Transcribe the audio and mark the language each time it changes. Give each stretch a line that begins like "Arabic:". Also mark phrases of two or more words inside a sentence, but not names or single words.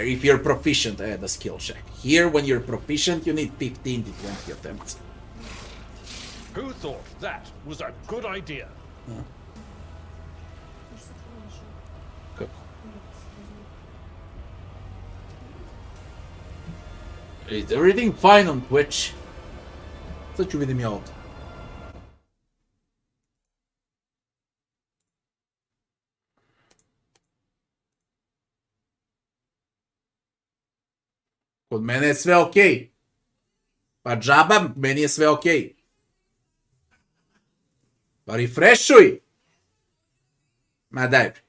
English: If you're proficient at the skill check. Here, when you're proficient, you need 15 to 20 attempts. Who thought that was a good idea? Good. Is everything fine on Twitch?
Polish: Co ci będę miał?
Serbian: Kod mene je sve okej. Pa džaba, meni je sve okej. Pa refreshuj! Ma daj.